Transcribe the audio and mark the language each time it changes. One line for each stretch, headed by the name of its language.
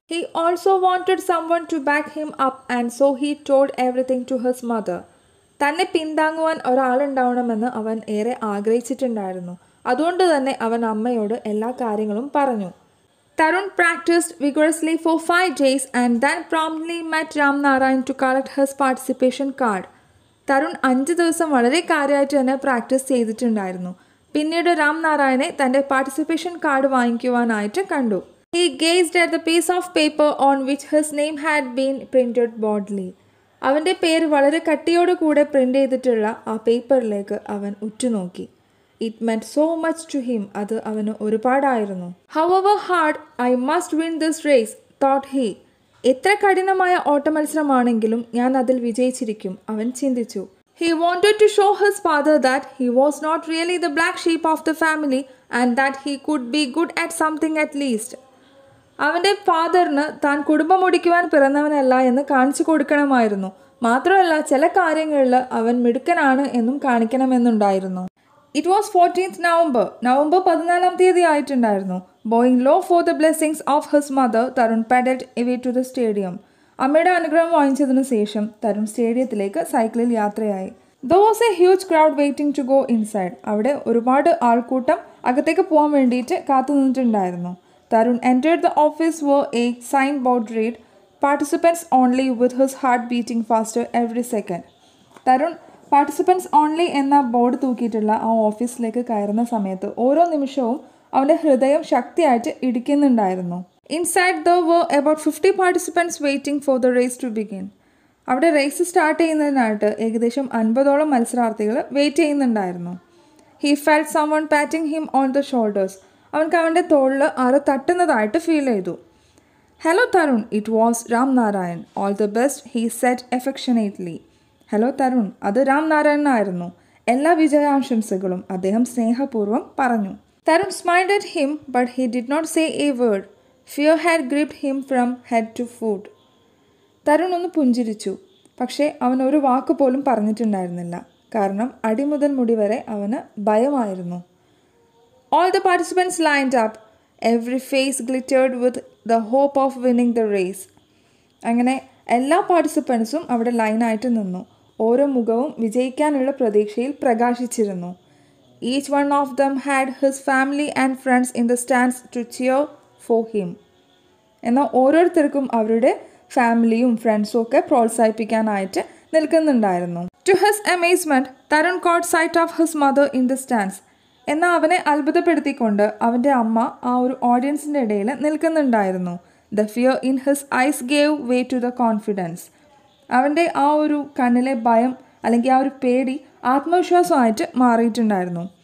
English: He also wanted someone to back him up and so he told everything to his mother.
Malayalam: തന്നെ പിന്താങ്ങുവാൻ ഒരാളുണ്ടാവണമെന്ന് അവൻ ഏറെ ആഗ്രഹിച്ചിട്ടുണ്ടായിരുന്നു. അതുകൊണ്ട് തന്നെ അവൻ അമ്മയോട് എല്ലാ കാര്യങ്ങളും പറഞ്ഞു.
English: Tarun practiced vigorously for 5 days and then promptly met Ramnarayan to collect his participation card.
Malayalam: Tarun 5 ദിവസം വളരെ കാര്യമായിട്ട് തന്നെ പ്രാക്ടീസ് ചെയ്തിട്ടുണ്ടായിരുന്നു. പിന്നീട് രാംനാരായണനെ തൻ്റെ പാർട്ടിസിപ്പേഷൻ കാർഡ് വാങ്ങിക്കുവാനായിട്ട് കണ്ടു.
English: He gazed at the piece of paper on which his name had been printed boldly.
Malayalam: അവൻ്റെ പേര് വളരെ കട്ടിയോട് കൂടെ പ്രിൻ്റ് ചെയ്തിട്ടുള്ള ആ പേപ്പറിലേക്ക് അവൻ ഉറ്റുനോക്കി.
English: It meant so much to him.
Malayalam: അത് അവന് ഒരുപാടായിരുന്നു.
English: However hard, I must win this race, thought he.
Malayalam: എത്ര കഠിനമായ ഓട്ടമത്സരമാണെങ്കിലും ഞാൻ അതിൽ വിജയിച്ചിരിക്കും, അവൻ ചിന്തിച്ചു.
English: He wanted to show his father that he was not really the black sheep of the family and that he could be good at something at least.
Malayalam: അവൻ്റെ ഫാദറിന് താൻ കുടുംബം ഒടിക്കുവാൻ പിറന്നവനല്ല എന്ന് കാണിച്ചു കൊടുക്കണമായിരുന്നു. മാത്രമല്ല ചില കാര്യങ്ങളിൽ അവൻ മിടുക്കനാണ് എന്നും കാണിക്കണമെന്നുണ്ടായിരുന്നു.
English: It was 14th November.
Malayalam: November 14-ാം തീയതി ആയിട്ടുണ്ടായിരുന്നു.
English: Bowing low for the blessings of his mother, Tarun pedaled away to the stadium.
Malayalam: അമ്മയുടെ അനുഗ്രഹം വാങ്ങിച്ചതിനു ശേഷം തരുൺ സ്റ്റേഡിയത്തിലേക്ക് സൈക്കിളിൽ യാത്രയായി.
English: There was a huge crowd waiting to go inside.
Malayalam: അവിടെ ഒരുപാട് ആൾക്കൂട്ടം അകത്തേക്ക് പോകാൻ വേണ്ടിയിട്ട് കാത്തു നിന്നിട്ടുണ്ടായിരുന്നു.
English: Tarun entered the office where a signboard read, "Participants only," with his heart beating faster every second.
Malayalam: Tarun participants only എന്ന ബോർഡ് തൂക്കിയിട്ടുള്ള ആ ഓഫീസിലേക്ക് കയറുന്ന സമയത്ത് ഓരോ നിമിഷവും അവൻ്റെ ഹൃദയം ശക്തിയായിട്ട് ഇടിക്കുന്നുണ്ടായിരുന്നു.
English: Inside there were about 50 participants waiting for the race to begin.
Malayalam: അവിടെ റേസ് സ്റ്റാർട്ട് ചെയ്യുന്നതിനായിട്ട് ഏകദേശം 50ഓളം മത്സരാർത്ഥികൾ വെയിറ്റ് ചെയ്യുന്നുണ്ടായിരുന്നു.
English: He felt someone patting him on the shoulders.
Malayalam: അവൻക്ക് അവൻ്റെ തോളിൽ ആരോ തട്ടുന്നതായിട്ട് ഫീൽ ചെയ്തു.
English: "Hello Tarun, it was Ramnarayan. All the best," he said affectionately.
Malayalam: Hello Tarun, അത് രാംനാരായണനായിരുന്നു. എല്ലാ വിജയാശംസകളും അദ്ദേഹം സ്നേഹപൂർവ്വം പറഞ്ഞു.
English: Tarun smiled at him, but he did not say a word. Fear had gripped him from head to foot.
Malayalam: Tarun ഒന്ന് പുഞ്ചിരിച്ചു. പക്ഷേ അവൻ ഒരു വാക്ക് പോലും പറഞ്ഞിട്ടുണ്ടായിരുന്നില്ല. കാരണം അടി മുതൽ മുടി വരെ അവന് ഭയമായിരുന്നു.
English: All the participants lined up. Every face glittered with the hope of winning the race.
Malayalam: അങ്ങനെ എല്ലാ പാർട്ടിസിപ്പൻസും അവിടെ ലൈനായിട്ട് നിന്നു. ഓരോ മുഖവും വിജയിക്കാനുള്ള പ്രതീക്ഷയിൽ പ്രകാശിച്ചിരുന്നു.
English: Each one of them had his family and friends in the stands to cheer for him.
Malayalam: എന്നാൽ ഓരോരുത്തർക്കും അവരുടെ ഫാമിലിയും ഫ്രണ്ട്സും ഒക്കെ പ്രോത്സാഹിപ്പിക്കാനായിട്ട് നിൽക്കുന്നുണ്ടായിരുന്നു.
English: To his amazement, Tarun caught sight of his mother in the stands.
Malayalam: എന്നാൽ അവനെ അത്ഭുതപ്പെടുത്തിക്കൊണ്ട് അവൻ്റെ അമ്മ ആ ഒരു ഓഡിയൻസിൻ്റെ ഇടയിൽ നിൽക്കുന്നുണ്ടായിരുന്നു.
English: The fear in his eyes gave way to the confidence.
Malayalam: അവൻ്റെ ആ ഒരു കണ്ണിലെ ഭയം അല്ലെങ്കിൽ ആ ഒരു പേടി ആത്മവിശ്വാസമായിട്ട് മാറിയിട്ടുണ്ടായിരുന്നു.